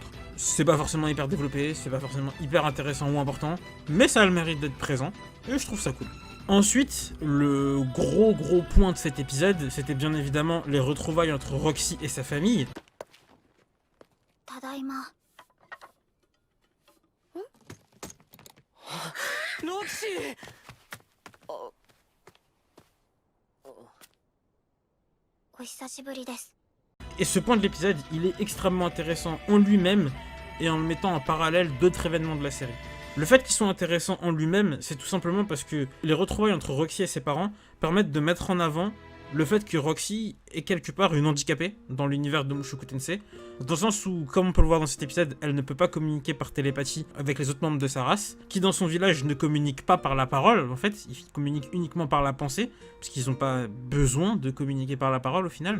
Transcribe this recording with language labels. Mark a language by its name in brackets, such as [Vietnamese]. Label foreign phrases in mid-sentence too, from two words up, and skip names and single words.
[French] C'est pas forcément hyper développé, c'est pas forcément hyper intéressant ou important, mais ça a le mérite d'être présent, et je trouve ça cool. Ensuite, le gros point de cet épisode, c'était bien évidemment les retrouvailles entre Roxy et sa famille. [Japanese] ただいまロキシー。お久しぶりです。 [French] Et ce point de l'épisode, il est extrêmement intéressant en lui-même et en le mettant en parallèle d'autres événements de la série. Le fait qu'il soit intéressant en lui-même, c'est tout simplement parce que les retrouvailles entre Roxy et ses parents permettent de mettre en avant le fait que Roxy est quelque part une handicapée dans l'univers de Mushoku Tensei, dans le sens où, comme on peut le voir dans cet épisode, elle ne peut pas communiquer par télépathie avec les autres membres de sa race, qui dans son village ne communiquent pas par la parole, en fait, ils communiquent uniquement par la pensée, parce qu'ils n'ont pas besoin de communiquer par la parole au final.